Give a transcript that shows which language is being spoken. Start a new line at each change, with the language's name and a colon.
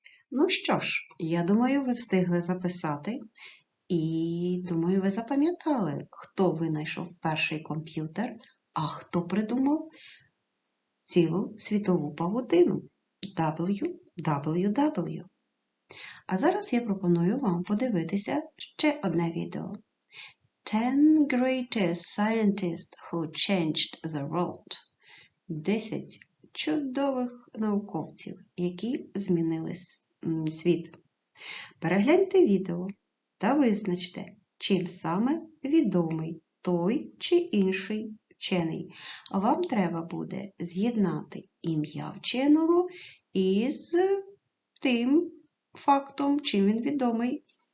Ukrainian: Ну що ж, я думаю, ви встигли записати і, думаю, ви запам'ятали, хто винайшов перший комп'ютер, а хто придумав цілу світову павутину www. А зараз я пропоную вам подивитися ще одне відео.
English: 10 greatest scientists who changed the world.
Ukrainian: 10 чудових науковців, які змінили світ. Перегляньте відео та визначте, чим саме відомий той чи інший вчений. Вам треба буде з'єднати ім'я вченого із тим фактом, чим він відомий.